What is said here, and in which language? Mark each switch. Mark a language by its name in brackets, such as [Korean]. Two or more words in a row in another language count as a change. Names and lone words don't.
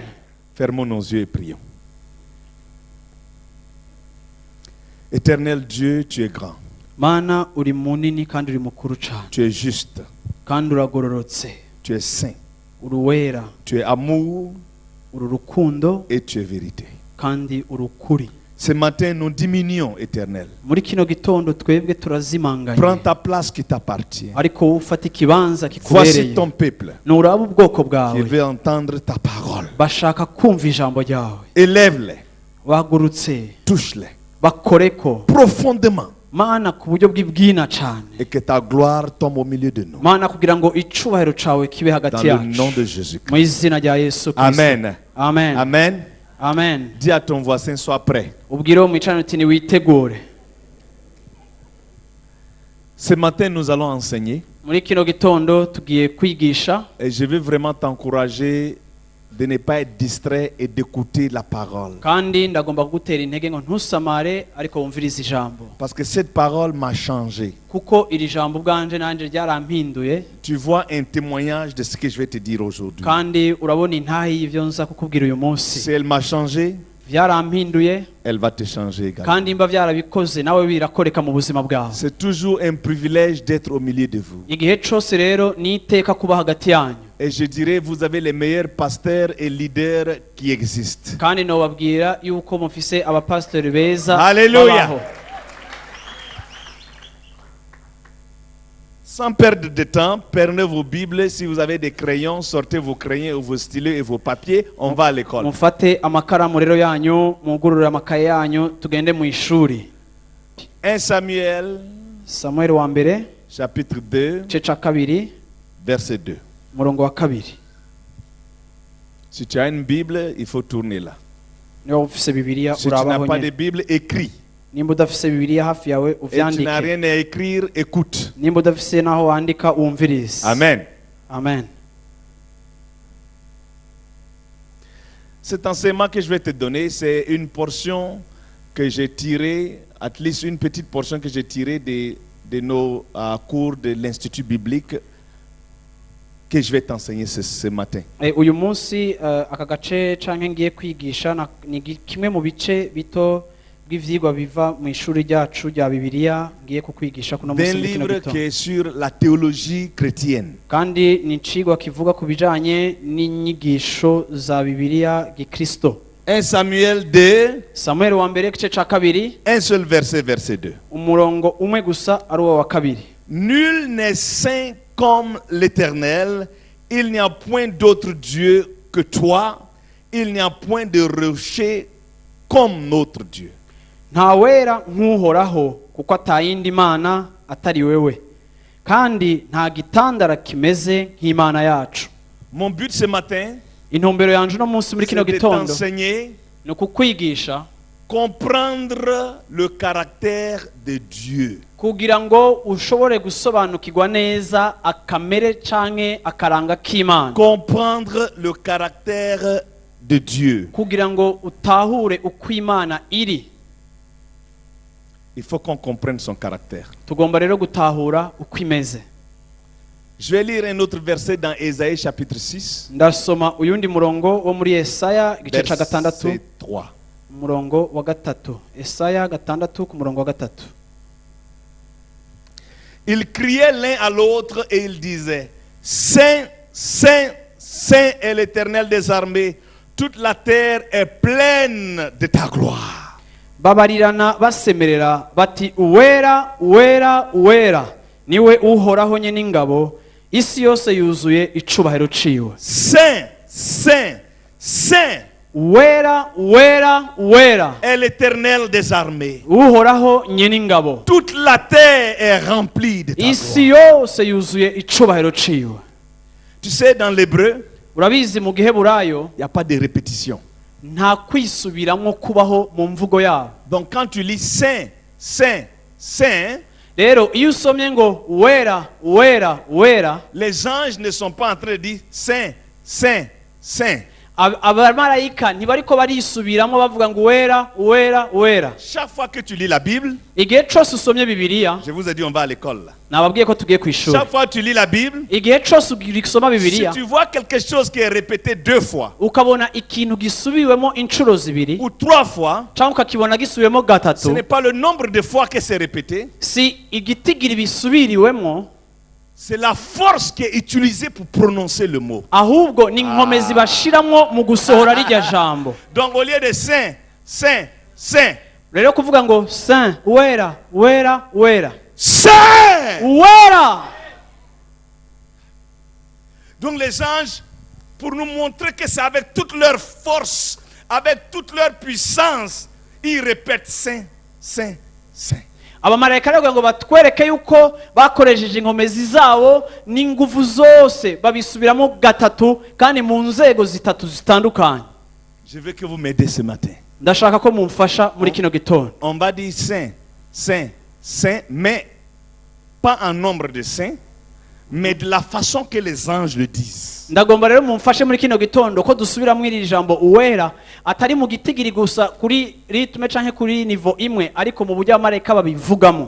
[French] Fermons nos yeux et prions. Éternel Dieu, tu es grand. [Rundi] Mana uri munini kandi uri mukuru cyane. [French] Tu es juste. [Rundi] Kandi uragororotse. [French] Tu es saint. [Rundi] Uruwera. [French] Tu es amour. [Rundi] Urukundo. [French] Et tu es vérité. [Rundi] Kandi urukuri. [French] Ce matin, nous diminuons, Éternel. [Rundi] Muri kino gitondo twebwe turazimanganye. [French] Prends ta place qui t'appartient. [Rundi] Ariko ufata ikibanza kikubereye. [French] Voici ton peuple. [Rundi] Nuraba ubwoko bwawe. [French] Qui veut entendre ta parole. [Rundi] Bashaka kumva ijambo ryawe. [French] Élève-les. [Rundi] Bagurutse. [French] Touche-les. [Rundi] Bakoreko. [French] Profondément. [Rundi] Mana ku buryo bw'ibwina cyane. [French] Et que ta gloire tombe au milieu de nous. [Rundi] Mana kugira ngo icubahiro cawe kibe hagati yacu. [French] Dans le nom de Jésus. [Rundi] Mu izina rya Yesu Kristo. Amen. Amen. Amen. Amen. [French] Dis à ton voisin, sois prêt. [Rundi] Ubwire uwo mwicaranye uti niwitegure. [French] Ce matin, nous allons enseigner. [Rundi] Muri kino gitondo tugiye kwigisha. [French] Et je veux vraiment t'encourager de ne pas être distrait et d'écouter la parole. [Rundi] kandi ndagomba kugutera intege ngo ntusamare ariko wumvirize ijambo [French] Parce que cette parole m'a changé. [Rundi] kuko iri jambo ubwanje nanjye ryarampinduye [French] Tu vois un témoignage de ce que je vais te dire aujourd'hui. [Rundi] kandi urabona intahe y'ibyo nza kukubwira uyu [French] Si [Rundi] munsi [French] elle m'a changé, [Rundi] byarampinduye [French] elle va te changer également. [Rundi] kandi imba byarabikoze nawe birakoreka mu buzima bwawe [French] C'est toujours un privilège d'être au milieu de vous. [Rundi] igihe cyose rero ni iteka kuba hagati yanyu [French] Et je dirais, vous avez les meilleurs pasteurs et leaders qui existent. [Rundi] kandi nobabwira yuko mufise abapasitori beza Hallelujah. babaho. [French] Sans perdre de temps, prenez vos Bibles. Si vous avez des crayons, sortez vos crayons, vos stylos et vos papiers. On va à l'école. [Rundi] mufate amakaramu rero yanyu mugurure amakaye yanyu tugende mu ishuri [French] 1 Samuel, [Rundi] samuel wa mbere [French] chapitre 2, [Rundi] igice cya kabiri [French] verset 2. [Rundi] umurongo wa kabiri. [French] Si tu as une Bible, il faut tourner là. [Rundi] niba ufise bibiliya [French] Si tu n'as [Rundi] urabaho [French] pas de [Rundi] nyine [French] Bible, écris. [Rundi] nimba udafise bibiliya hafi yawe [French] Et tu n'as [Rundi] uvyandike [French] rien à écrire, écoute. [Rundi] nimba udafise naho wandika wumvirize. Amen. Amen. [French] Cet enseignement que je vais te donner, c'est une portion que j'ai tirée, [English] at least [French] une petite portion que j'ai tirée de nos cours de l'Institut biblique que je vais t'enseigner ce matin. [Rundi] Uyu munsi aka gace canke ngiye kwigisha ni kimwe mu bice bito bw'ivyigwa biva mu ishuri ryacu rya bibiliya ngiye kukwigisha kuno [French] D'un [Rundi] munsi muri kino [French] livre [Rundi] gitondo. [French] qui est sur la théologie chrétienne. [Rundi] kandi ni icigwa kivuga ku bijanye n'inyigisho za bibiliya gikristo. [French] 1 Samuel 2, [Rundi] samuel wa mbere igice ca kabiri [French] un seul verset, verset 2. [Rundi] umurongo umwe gusa ari uwo wa kabiri. [French] Nul n'est saint comme l'Éternel, il n'y a point d'autre Dieu que toi, il n'y a point de rocher comme notre Dieu. [Rundi] nta wera nk'uhoraho kuko atayindi mana atari wewe kandi nta gitandara kimeze nk'imana yacu. [French] Mon but ce matin, [Rundi] intumbero yanje uno munsi muri [French] c'est [Rundi] kino [French] de [Rundi] gitondo [French] t'enseigner, [Rundi] ni ukukwigisha [French] comprendre le caractère de Dieu. [Rundi] kugira ngo ushobore gusobanukirwa neza akamere canke akaranga k'imana, [French] Comprendre le caractère de Dieu. [Rundi] kugira ngo utahure uko imana iri. [French] Il faut qu'on comprenne son caractère. [Rundi] tugomba rero gutahura uko imeze. [French] Je vais lire un autre verset dans Ésaïe chapitre 6, [Rundi] ndasoma uyundi murongo wo muri Yesaya igice ca gatandatu [French] verset 3. [Rundi] umurongo wa gatatu. Yesaya gatandatu ku murongo wa gatatu. [French] Ils criaient l'un à l'autre et ils disaient, Saint, Saint, Saint est l'Éternel des armées, toute la terre est pleine de ta gloire. [Rundi] babarirana basemerera bati uwera uwera uwera niwe uhoraho nye n'ingabo, isi yose yuzuye icubahiro ciwe. [French] Saint, Saint, Saint [Rundi] uwera uwera uwera [French] est l'Éternel des armées. [Rundi] uhoraho nye n'ingabo, [French] Toute la terre est remplie de ta [Rundi] isi [French] gloire. [Rundi] yose yuzuye icubahiro ciwe. [French] Tu sais, dans l'hébreu, [Rundi] urabizi mu giheburayo [French] il n'y a pas de répétition. [Rundi] nta kwisubiramwo kubaho mu mvugo yabo. [French] Donc quand tu lis Saint, Saint, Saint, [Rundi] rero iyo usomye ngo uwera uwera uwera, [French] les anges ne sont pas en train de dire Saint, Saint, Saint. [Rundi] abamarayika ntibariko barisubiramo bavuga ngo uwera uwera uwera. [French] Chaque fois que tu lis la Bible, [Rundi] igihe cose usomye bibiliya, [French] je vous ai dit on va à l'école là. [Rundi] nababwiye ko tugiye ku ishuri. [French] Chaque fois que tu lis la Bible, [Rundi] igihe cose usoma [French] si [Rundi] bibiliya [French] tu vois quelque chose qui est répété 2 fois [Rundi] ukabona ikintu gisubiwemo inshuro zibiri [French] ou 3 fois, [Rundi] cyangwa ukakibona gisubiwemo [French] ce [Rundi] gatatu, [French] n'est pas le nombre de fois que c'est répété, [Rundi] si igitigiri bisubiriwemo, [French] c'est la force qui est utilisée pour prononcer le mot. [Rundi] ahubwo ni inkomezi bashiramwo mu gusohora rirya jambo. [French] Donc au lieu de Saint, Saint, Saint, [Rundi] rero kuvuga ngo saint uwera uwera uwera [French] Saint. [Rundi] uwera. [French] Donc les anges, pour nous montrer que c'est avec toute leur force, avec toute leur puissance, ils répètent Saint, Saint, Saint. [Rundi] abamarayika rero ngo batwereke yuko bakoresheje inkomezi zabo n'ingufu zose babisubiramo gatatu kandi mu nzego zitatu zitandukanye. [French] Je veux que vous m'aidez ce matin. [Rundi] ndashaka ko mumfasha muri kino gitondo. [French] On va dire Saint, Saint, Saint, mais pas en nombre de saints, mais de la façon que les anges le disent. [Rundi] ndagomba rero mumfashe muri kino gitondo ko dusubiramo iri jambo uwera atari mu gitigiri gusa kuri ritme canke kuri niveau imwe ariko mu buryo amareka babivugamo.